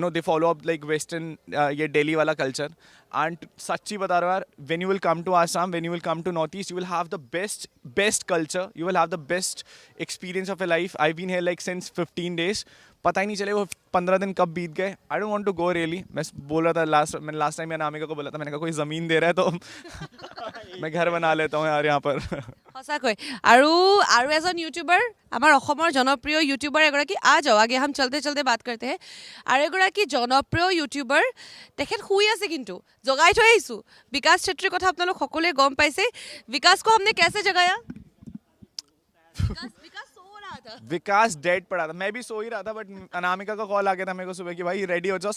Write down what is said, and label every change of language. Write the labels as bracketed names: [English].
[English] They follow up like western ये दिल्ली वाला culture. And [Hindi] सच्ची बता रहा हूँ यार, [English] When you will come to Assam, when you will come to north east, you will have the best culture, you will have the best experience of a life. I been here like since 15 days. [Hindi] पता ही नहीं चले वो 15 दिन कब बीत गए. [English] I don't want to go really. [Hindi] मैं बोल रहा था मैंने लास्ट टाइम अनामिका को बोला था, मैंने कहा कोई ज़मीन दे रहा है तो मैं घर बना लेता हूँ यार यहाँ पर. [Assamese] সঁচাকৈ. আৰু এজন ইউটিউবাৰ, আমাৰ অসমৰ জনপ্ৰিয় ইউটিউবাৰ এগৰাকী, যাও আগে [Hindi] हम चलते चलते बात करते हैं. [Assamese] আৰু এগৰাকী জনপ্ৰিয় ইউটিউবাৰ, তেখেত শুই আছে কিন্তু জগাই থৈ আহিছোঁ. বিকাশ চেত্ৰীৰ কথা আপোনালোক সকলোৱে গম পাইছে. [Hindi] विकास को हमने कैसे जगाया? विकास सो रहा था. विकास डेड पड़ा था, मैं भी सो ही रहा था, बट अनामिका का कॉल आ गया था मेरे को सुबह कि भाई रेडी हो जाओ.